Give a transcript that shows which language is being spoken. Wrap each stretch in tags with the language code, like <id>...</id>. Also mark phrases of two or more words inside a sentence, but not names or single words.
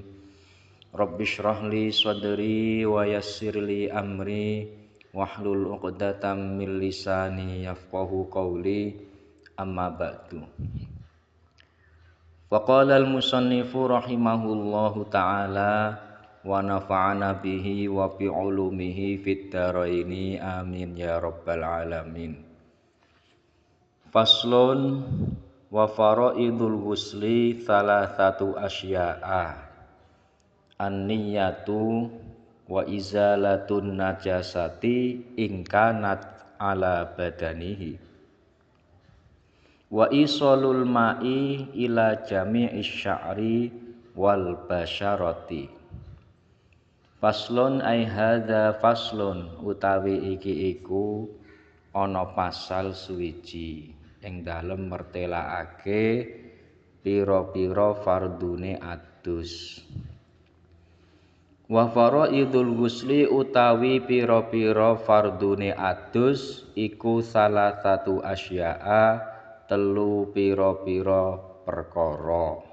<ar>رب اشرح لي صدري ويسر لي أمري واحلل عقدة من لساني يفقهوا قولي. أما بعد. وقال المصنف رحمه الله تعالى ونفعنا به وبعلومه في الدارين آمين يا رب العالمين. فصل وفرائض الغسل ثلاثة أشياء. النية وإزالة النجاسة إن كانت على بدنه وإيصال الماء إلى جميع الشعر والبشرة. فصل أي هذا فصل</ar> <jv>utawi iki iku ana pasal suwiji ing dalem mertelakake pira-pira fardune adus.</jv> <ar>وفرائض الغسل</ar> <jv>utawi pira-pira fardune adus iku salah satu asya'a telu pira-pira perkara.</jv>